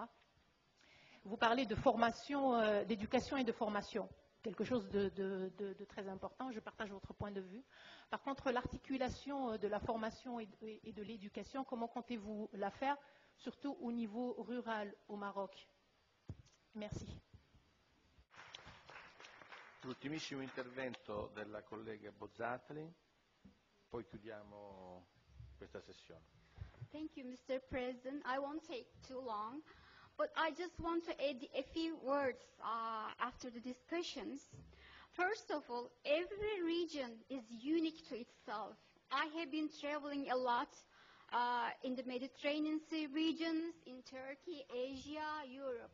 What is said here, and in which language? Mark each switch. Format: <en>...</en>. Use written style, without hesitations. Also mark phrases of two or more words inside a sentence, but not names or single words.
<fr>Vous parlez de formation, d'éducation et de formation, quelque chose de très important. Je partage votre point de vue. Par contre, l'articulation de la formation et de l'éducation, comment comptez-vous la faire, surtout au niveau rural au Maroc? Merci.</fr> <it>L'ultimissimo intervento della collega Bozzatli, poi chiudiamo questa sessione.</it> <en>Thank you, Mr. President. I won't take too long, but I just want to add a few words after the discussions. First of all, every region is unique to itself. I have been traveling a lot in the Mediterranean Sea regions, in Turkey, Asia, Europe.</en>